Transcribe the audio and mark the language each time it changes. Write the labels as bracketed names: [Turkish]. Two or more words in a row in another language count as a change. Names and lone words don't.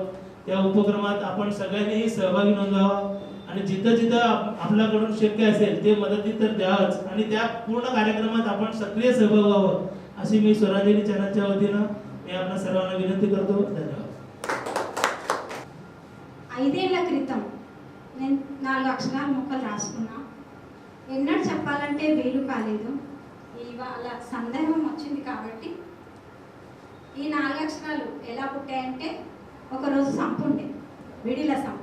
[Marathi] त्या उपक्रमात आपण सगळ्यांनी सहभागी नोंदवावा आणि जिथं जिथं आपल्याकडून शक्य असेल ते मदती तर द्यावंच आणि त्या पूर्ण कार्यक्रमात आपण सक्रिय सहभाग व्हावं अशी मी स्वरांजली चॅनलच्या वतीनं मी आपल्या सर्वांना विनंती करतो. धन्यवाद. [Telugu] 5 ఏళ్ల క్రితం నేను 4 అక్షరాల ముక్కలు రాసుకున్నా. ఎన్నడూ చెప్పాలంటే వీలు కాలేదు. ఈ ఇవాళ సందర్భం వచ్చింది కాబట్టి ఈ 4 అక్షరాలు ఎలా పుట్టాయంటే ఒకరోజు సంపు ఉండే విడిల సంపు.